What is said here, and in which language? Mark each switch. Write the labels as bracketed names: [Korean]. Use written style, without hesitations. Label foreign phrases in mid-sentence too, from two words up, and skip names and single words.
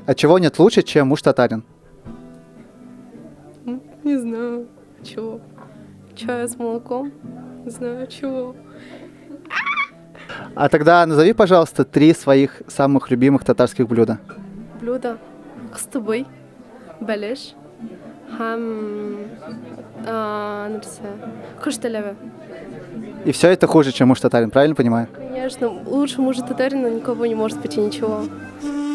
[Russian] А чего нет лучше, чем муж татарин? Не знаю, чего. Чая с молоком? Не знаю, чего. А тогда назови, пожалуйста, 3 своих самых любимых татарских блюда. Блюдо. [Tatar] Кыстыбый, бәлеш, һәм нәрсе, кышталеве. [Russian] И все это хуже, чем муж татарин, правильно понимаю? Конечно, лучше мужа татарина никого не может быть и ничего.